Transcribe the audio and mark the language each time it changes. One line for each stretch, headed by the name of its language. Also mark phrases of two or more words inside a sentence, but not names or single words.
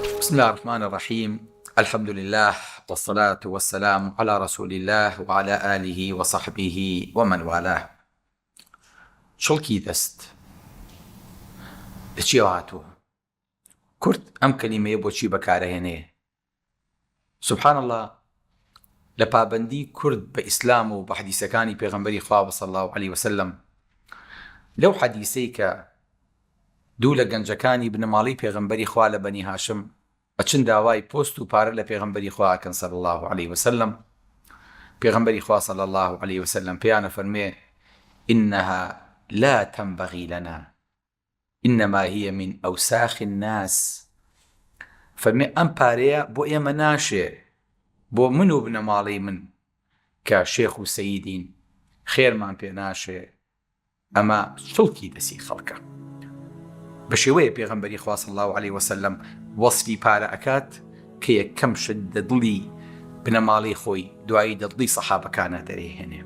Arabic: بسم الله الرحمن الرحيم. الحمد لله والصلاة والسلام على رسول الله وعلى آله وصحبه ومن والاه.
Central Kurdish: شڵکی دەست لەچی هاتووە؟ کورد ئەم کەلیمەیە بۆچی بەکارەهێنێ؟ سبحان الله، لە پابەندی کورد بە ئیسلام و بە حەدیسەکانی پێغەمبەری خوا
Arabic: صلی الله عليه وسلم،
Central Kurdish: لەو حەدیسەی کە دوو لە گەنجەکانی بنەماڵی پێغەمبەری خوا لە بەنی هاشم ئەچن داوای پۆست و پارە لە پێغەمبەری خوا ئەکەن
Arabic: صلی الله عليه وسلم،
Central Kurdish: پێغەمبەری خوا
Arabic: صلی الله عليه وسلم
Central Kurdish: پێیانە فەرمێ:
Arabic: إنها لا تنبغي لنا إنما هي من أوساخ الناس.
Central Kurdish: فەرمێ ئەم پارەیە بۆ ئێمە ناشێ، بۆ من و بنەماڵی من کە شێخ و سەییدین، خێرمان پێ ناشێ، ئەمە شڵکی دەسی خەڵکە. بە شێوەیە پێغەمبەری خوا
Arabic: صلی الله عليه وسلم
Central Kurdish: وەسفی پارە ئەکات کە یەکەم شت دڵی بنەماڵی خۆی دوایی دڵی سەحابەکانە دەرێهێنێ.